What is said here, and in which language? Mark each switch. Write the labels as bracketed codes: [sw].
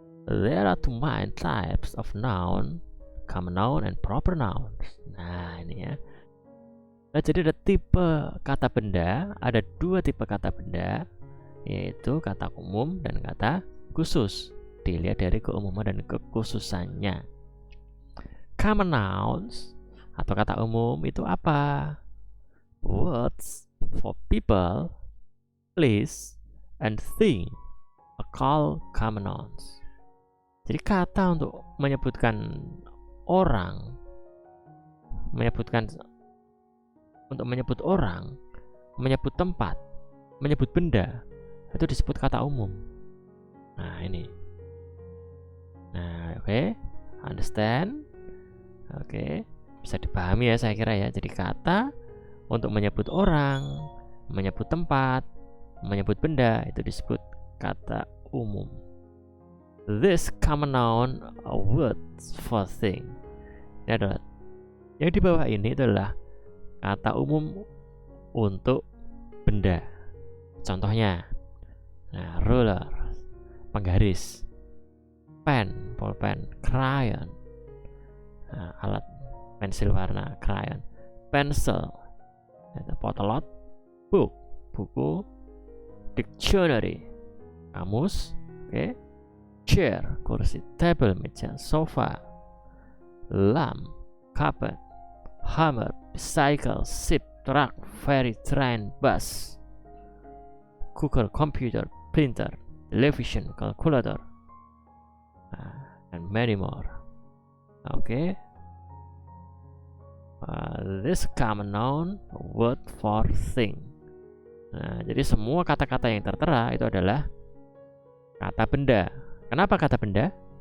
[en] There are two main types of noun, common noun and proper nouns. [id] Nah ini ya. Nah, jadi ada tipe kata benda, ada dua tipe kata benda, yaitu kata umum dan kata khusus. Dilihat dari keumuman dan kekhususannya. Common nouns atau kata umum itu apa? [en] Words for people, place, and thing are called common nouns. [id] Jadi kata untuk menyebutkan orang, menyebut orang, menyebut tempat, menyebut benda, itu disebut kata umum. Nah ini. Nah oke, [en] understand? [id] Oke, bisa dipahami ya saya kira ya. Jadi kata untuk menyebut orang, menyebut tempat, menyebut benda itu disebut kata umum. [en] This common noun are words for thing. [id] Ini adalah yang di bawah ini adalah kata umum untuk benda. Contohnya, nah, ruler, penggaris, pen, pulpen, crayon, nah, alat pensil warna, crayon, pencil, potlot, book, buku, dictionary, kamus, okay, chair, kursi, table, meja, sofa, [en] lamp, carpet, hammer, bicycle, ship, truck, ferry, train, bus, cooker, computer, printer, television, calculator, and many more. Okay. This common noun word for thing. [id] Nah, jadi semua kata-kata yang tertera itu adalah kata benda. Kenapa kata benda?